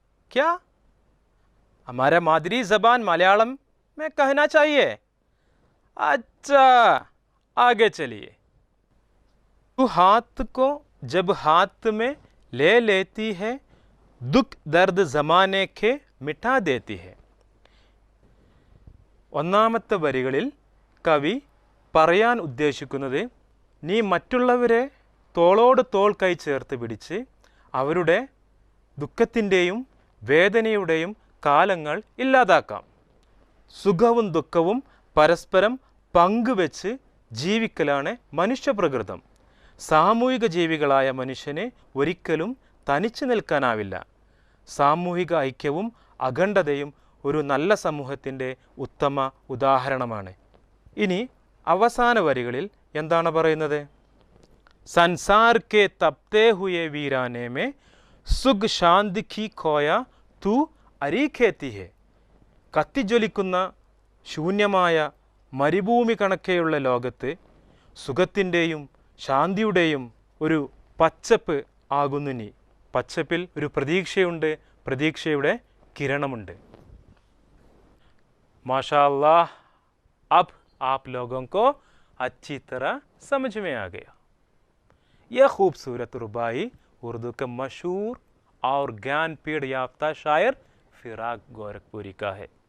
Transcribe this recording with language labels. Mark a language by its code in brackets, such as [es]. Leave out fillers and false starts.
[hi] क्या हमारे मादरी जबान मलयालम में कहना चाहिए? अच्छा, आगे चलिए। तू हाथ को जब हाथ में ले लेती है, दुख दर्द जमाने के मिटा देती है। [ml] ഒന്നാമത്തെ വരികളിൽ കവി പറയാൻ ഉദ്ദേശിക്കുന്നത്, നീ മറ്റുള്ളവരെ തോളോട് തോൾ കൈ ചേർത്ത് പിടിച്ച് അവരുടെ ദുഃഖത്തിൻ്റെയും വേദനയുടെയും കാലങ്ങൾ ഇല്ലാതാക്കാം. സുഖവും ദുഃഖവും പരസ്പരം പങ്കുവെച്ച് ജീവിക്കലാണ് മനുഷ്യപ്രകൃതം. സാമൂഹിക ജീവികളായ മനുഷ്യന് ഒരിക്കലും തനിച്ചു നിൽക്കാനാവില്ല. സാമൂഹിക ഐക്യവും അഖണ്ഡതയും ഒരു നല്ല സമൂഹത്തിൻ്റെ ഉത്തമ ഉദാഹരണമാണ്. ഇനി അവസാന വരികളിൽ എന്താണ് പറയുന്നത്? [hi] संसार के तपते हुए वीराने में सुख शांति की खोया तू अरी खेती है. [ml] കത്തിജ്വലിക്കുന്ന ശൂന്യമായ മരുഭൂമി കണക്കെയുള്ള ലോകത്ത് സുഖത്തിൻ്റെയും ശാന്തിയുടെയും ഒരു പച്ചപ്പ് ആകുന്നു നീ. പച്ചപ്പിൽ ഒരു പ്രതീക്ഷയുണ്ട്, പ്രതീക്ഷയുടെ കിരണമുണ്ട്. [hi] माशा अल्लाह, अब आप लोगों को अच्छी तरह समझ में आ गया. यह खूबसूरत रुबाई उर्दू के मशहूर और ज्ञानपीठ याफ्ता शायर फिराक गोरखपुरी का है.